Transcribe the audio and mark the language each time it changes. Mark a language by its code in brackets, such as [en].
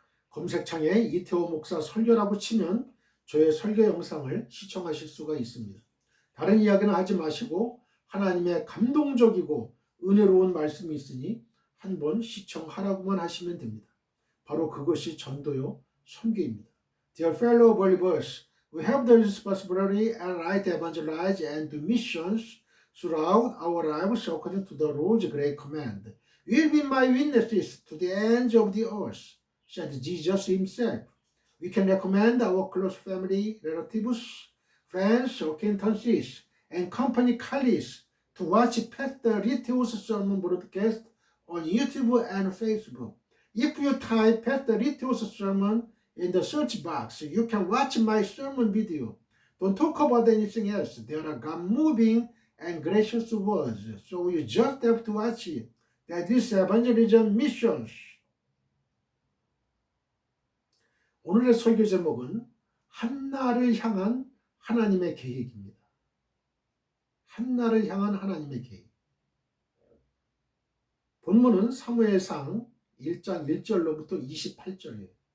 [ko] 검색창에 이태호 목사 설교라고 치면 저의 설교 영상을 시청하실 수가 있습니다. 다른 이야기는 하지 마시고 하나님의 감동적이고 은혜로운 말씀이 있으니 한번 시청하라고만 하시면 됩니다. 바로 그것이 전도요 선교입니다. [en] Dear fellow believers, we have the responsibility and right to evangelize and do missions throughout our lives according to the Lord's great command. You will be my witnesses to the ends of the earth, said Jesus himself. We can recommend our close family, relatives, friends, acquaintances, and company colleagues to watch Pastor Riteo's sermon broadcast on YouTube and Facebook. If you type Pastor Riteo's sermon in the search box, you can watch my sermon video. Don't talk about anything else. There are God-moving and gracious words, so you just have to watch it. That is evangelism missions. [ko] 오늘의 설교 제목은 한나를 향한 하나님의 계획입니다. 한나를 향한 하나님의 계획. 본문은 사무엘상 1장 1절로부터 28절이에요.